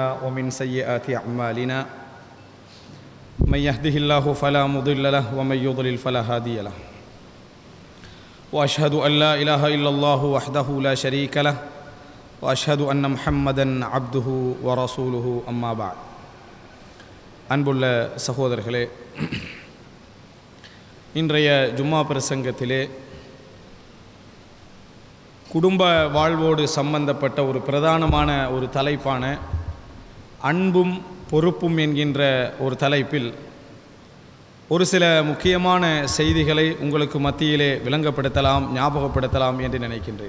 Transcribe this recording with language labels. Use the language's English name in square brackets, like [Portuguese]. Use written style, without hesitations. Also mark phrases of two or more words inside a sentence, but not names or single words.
[Arabic] ومن سيئات أعمالنا من يهده الله فلا مضل له ومن يضلل فلا هادي له وأشهد أن لا إله إلا الله وحده لا شريك له وأشهد أن محمدا عبده ورسوله أما بعد [Tamil] அன்புள்ள சகோதரர்களே, இன்றைய ஜும்மா பிரசங்கத்திலே குடும்ப வாழ்வோடு சம்பந்தப்பட்ட ஒரு பிரதானமான ஒரு தலைப்பான அன்பும் பொறுப்பும் என்கின்ற ஒரு தலைப்பில் ஒரு சில முக்கியமான செய்திகளை உங்களுக்கு மத்தியிலே விளங்கப்படுத்தலாம், ஞாபகப்படுத்தலாம் என்று நினைக்கின்றேன்.